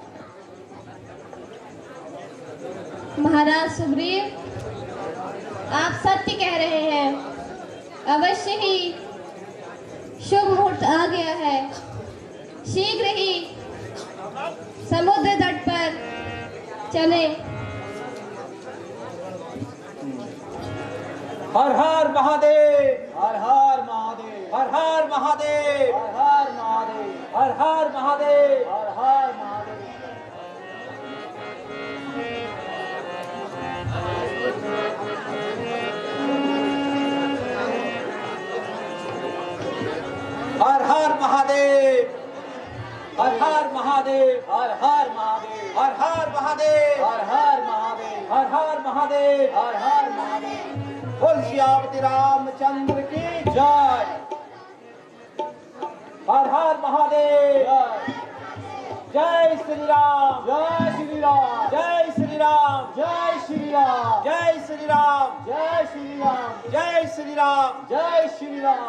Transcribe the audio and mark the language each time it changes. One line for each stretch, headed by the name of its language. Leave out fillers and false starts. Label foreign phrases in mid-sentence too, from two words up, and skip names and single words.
Hindi: महाराज सुग्रीव, आप सत्य कह रहे हैं। अवश्य ही शुभ मुहूर्त आ गया है। शीघ्र ही समुद्र तट पर चले। हर हर महादेव, हर हर महादेव, हर हर महादेव, हर हर महादेव, हर हर महादेव, हर हर महादेव। हर हर महादेव, हर हर महादेव, हर हर महादेव, हर हर महादेव, हर हर महादेव, हर हर महादेव, हर हर महादेव। बोल सियापति रामचंद्र की जय। हर हर महादेव, जय श्री राम, जय श्री राम, जय श्री राम, जय श्री राम, जय श्री राम, जय श्री राम, जय श्री राम, जय श्री राम।